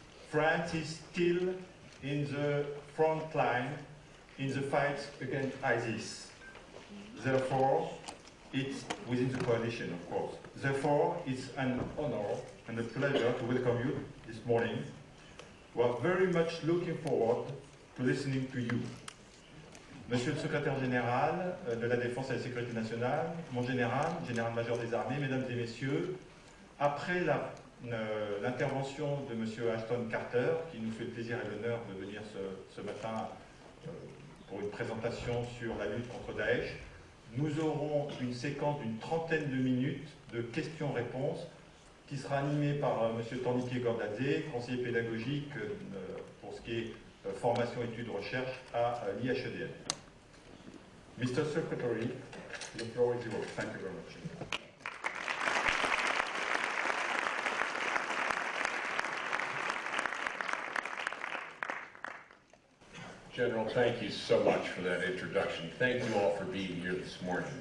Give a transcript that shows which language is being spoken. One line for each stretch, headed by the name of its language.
English: France is still in the front line in the fight against ISIS. Therefore, it's within the coalition, of course. Therefore, it's an honor and a pleasure to welcome you this morning. We are very much looking forward to listening to you.
French: Monsieur le secrétaire général de la Défense et de la Sécurité nationale, mon général-major des armées, mesdames et messieurs, après l'intervention de monsieur Ashton Carter, qui nous fait le plaisir et l'honneur de venir ce matin pour une présentation sur la lutte contre Daesh, nous aurons une séquence d'une trentaine de minutes de questions-réponses qui sera animée par monsieur Torniquet Gordadze, conseiller pédagogique pour ce qui est formation, études, recherche à l'IHEDN.
English: Mr. Secretary, the floor is yours. Thank you very much. General, thank you so much for that introduction. Thank you all for being here this morning.